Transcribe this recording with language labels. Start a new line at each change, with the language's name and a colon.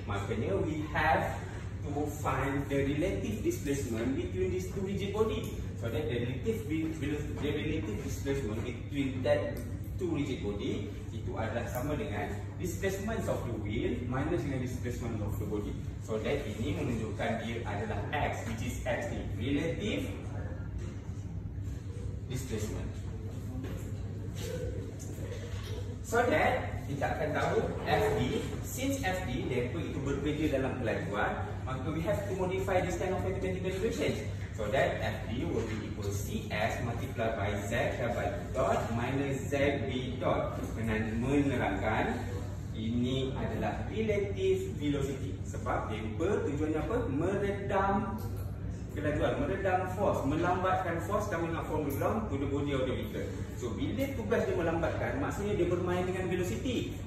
Malay: Makanya
English: we have to find the relative displacement between these 2 rigid body. So that the relative displacement between that 2 rigid body
Malay: itu adalah sama dengan
English: displacement of the wheel minus dengan displacement of the body. So that
Malay: ini menunjukkan dia adalah
English: X, which is X
Malay: ni,
English: relative displacement. So that
Malay: kita akan tahu
English: FD, since FD damper itu
Malay: berbeza dalam kelajuan, maka
English: we have to modify this kind of mathematical equations. So that FD will be equal CS multiplied by Z by dot minus ZB dot.
Malay: Dengan menerangkan ini adalah
English: relative velocity.
Malay: Sebab damper tujuannya apa? Meredam kelajuan, meredam
English: force,
Malay: melambatkan
English: force coming up from the ground to the body of the vehicle.
Malay: So bila tugas dia melambatkan, maksudnya dia bermain dengan velocity.